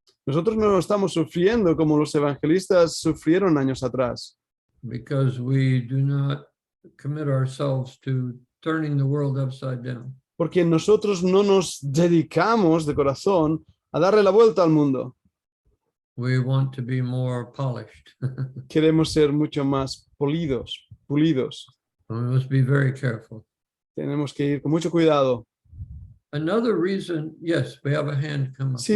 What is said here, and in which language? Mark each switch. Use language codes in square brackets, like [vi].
[es] Nosotros no estamos sufriendo como los evangelistas sufrieron años atrás, [en] Because we do not commit ourselves to turning the world upside down. [es] porque nosotros no nos dedicamos de corazón a darle la vuelta al mundo. [en] We want to be more polished. [es] Queremos ser mucho más pulidos. [en] We must be very careful. [es] Tenemos que ir con mucho cuidado. [en] Another reason, yes, we have a hand come up.